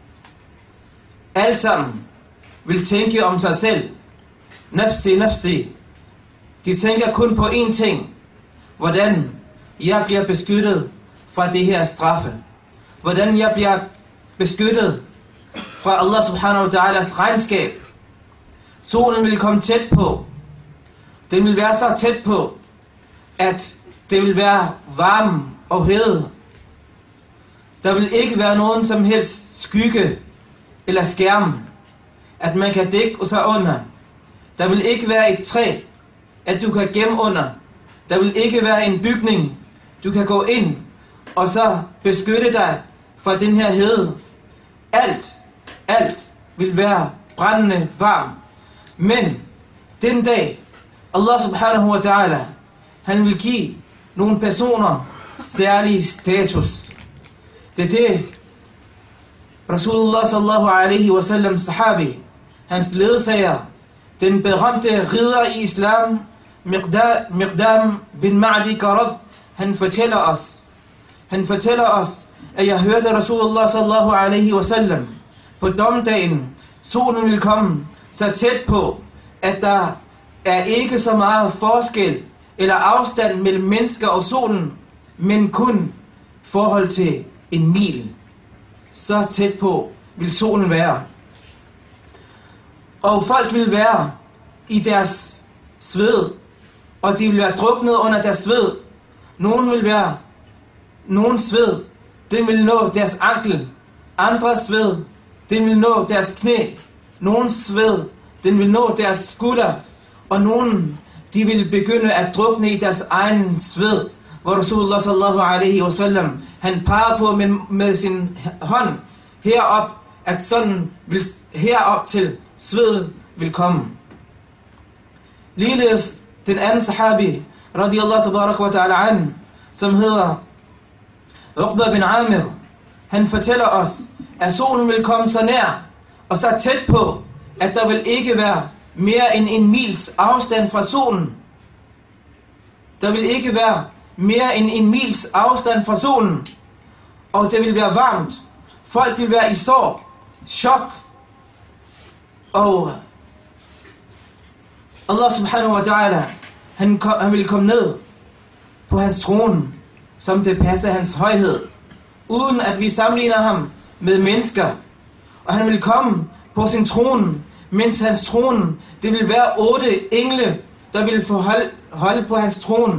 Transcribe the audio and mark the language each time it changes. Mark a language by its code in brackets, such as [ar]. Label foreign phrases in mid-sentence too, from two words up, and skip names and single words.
[da] Alle sammen vil tænke om sig selv. [ar] نفسي نفسي. [da] De tænker kun på én ting. Hvordan jeg bliver beskyttet fra det her straffe. Hvordan jeg bliver beskyttet fra [ar] الله سبحانه وتعالى [da] regnskab. Solen vil komme tæt på. Den vil være så tæt på, at det vil være varme og hede. Der vil ikke være nogen som helst skygge eller skærm, at man kan dække sig under. Der vil ikke være et træ, at du kan gemme under. Der vil ikke være en bygning, du kan gå ind og så beskytte dig fra den her hede. Alt vil være brændende varm. Men den dag, [ar] الله سبحانه وتعالى, [da] han vil give nogle personer særlig status. Det er det, [ar] رسول الله صلى الله عليه وسلم صحابي, [da] hans ledsager, den berømte ridder i islam, Miqdam bin Ma'di Karab, han fortæller os, at jeg hørte [ar] رسول الله صلى الله عليه وسلم, [da] på dommedagen, solen vil komme så tæt på, at der er ikke så meget forskel eller afstand mellem mennesker og solen, men kun forhold til en mil. Så tæt på vil solen være. Og folk vil være i deres sved, og de vil være druknet under deres sved. Nogen sved, den vil nå deres ankel. Andre sved, den vil nå deres knæ. Nogen sved, den vil nå deres skulder. Og nogen, de vil begynde at drukne i deres egen sved. Hvor [ar] رسول الله صلى الله عليه وسلم, [da] han peger på med sin hånd herop, at sådan vil herop til sved vil komme. Ligeledes den anden sahabi, [ar] رضي الله تبارك وتعالى عن, [da] som hedder Uqba bin Amir, han fortæller os, at solen vil komme så nær og så tæt på, at der vil ikke være mere end en mils afstand fra solen. Der vil ikke være mere end en mils afstand fra solen, og det vil være varmt. Folk vil være i sorg, chok, og [ar] الله سبحانه وتعالى, [da] han vil komme ned på hans trone, som det passer hans højhed, uden at vi sammenligner ham med mennesker. Og han vil komme på sin trone, mens hans trone, det vil være 8 engle, der vil få holde på hans trone.